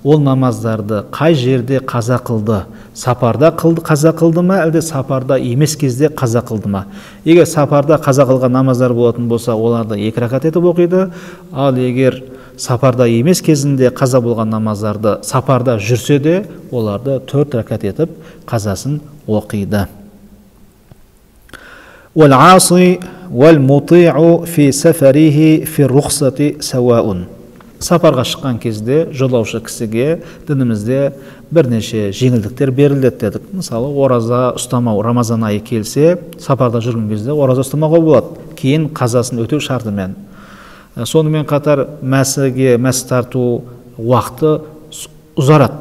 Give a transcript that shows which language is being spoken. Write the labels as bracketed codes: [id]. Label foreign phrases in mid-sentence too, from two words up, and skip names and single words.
[kk] ол намаздарды қай жерде қаза қылды? Сапарда қаза қылды ма, әлде сапарда емес кезде қаза қылды ма? Егер сапарда қаза қылған намаздар болатын болса, оларды 2 ракат етіп оқиды. Ал егер сапарда емес кезінде қаза болған намаздарды сапарда жүрсе де, оларды 4 ракат етіп қазасын оқиды. [ar] وَالْعَاصِي وَالْمُطِيعُ فِي سَفَرِهِ فِي الرُّخْصَةِ سَوَاءٌ. [kk] Сапарға шыққан кезде жолаушы кісіге дінімізде бірнеше жеңілдіктер беріледі дедік. Мысалы, ораза ұстамау, Рамазан айы келсе, сапарда жүрген кезде ораза ұстамауға болады, кейін қазасын өтеу шартымен. Сонымен қатар мәс тарту уақыты ұзарады.